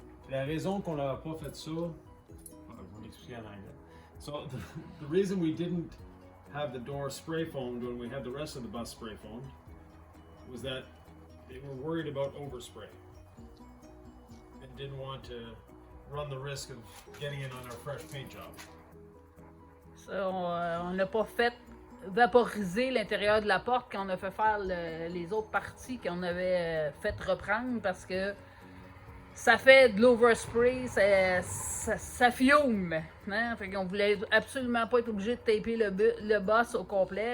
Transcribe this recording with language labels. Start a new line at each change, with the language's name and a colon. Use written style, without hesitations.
French: La raison qu'on n'avait pas fait ça, je vais m'expliquer en anglais.
English: So the reason we didn't have the door spray foamed when we had the rest of the bus spray foamed was that they were worried about overspray and didn't want to run the risk of getting it on our fresh paint job.
French: Ça, on n'a pas fait vaporiser l'intérieur de la porte quand on a fait faire les autres parties qu'on avait fait reprendre parce que ça fait de l'overspray, ça fume. Hein? Fait qu'on voulait absolument pas être obligé de taper le boss au complet.